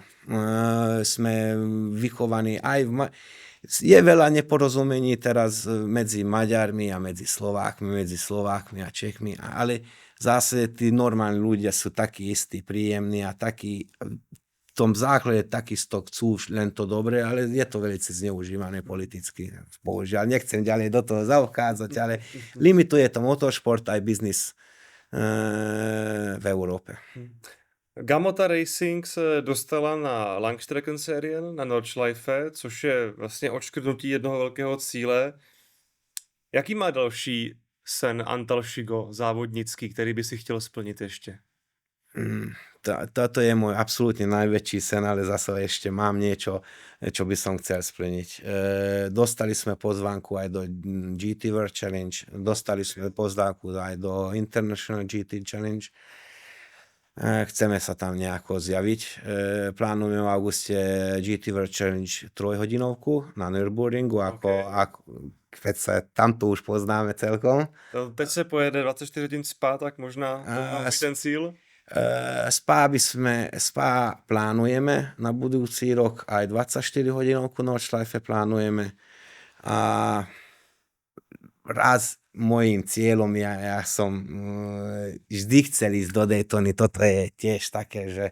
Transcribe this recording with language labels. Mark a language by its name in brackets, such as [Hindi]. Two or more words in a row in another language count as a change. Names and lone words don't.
[Slovak] Sme vychovaní aj je veľa neporozumení teraz medzi Maďarmi a medzi Slovákmi a Čechmi, ale zase tí normálni ľudia sú takí istí, príjemní a takí v tom základe takisto chcú len to dobre, ale je to veľmi zneužívané politicky. Bohužiaľ, nechcem ďalej do toho zaobchádzať, ale limituje to motorsport aj biznis v Európe. [Czech] Gamota Racing se dostala na Langstreckenserien, na Nordschleife, což je vlastně odškrtnutí jednoho velkého cíle. Jaký má další sen Antal Šigo, závodnický, který by si chtěl splnit ještě? [Slovak] Toto je môj absolútne najväčší sen, ale zase ešte mám niečo, čo by som chcel splniť. Dostali sme pozvánku aj do GT World Challenge, dostali sme pozvánku aj do International GT Challenge. Chceme sa tam nejako zjaviť. Plánujeme v auguste GT World Challenge 3-hodinovku na Nürburgringu, keď sa tamto už poznáme celkom. [Czech] Teď se pojede 24 hodin Spa, tak možná ten cíl? [Slovak] Spa plánujeme na budúci rok, aj 24 hodinovku Nordschleife plánujeme a raz môjim cieľom, ja som vždy chcel ísť do Daytony, toto je tiež také, že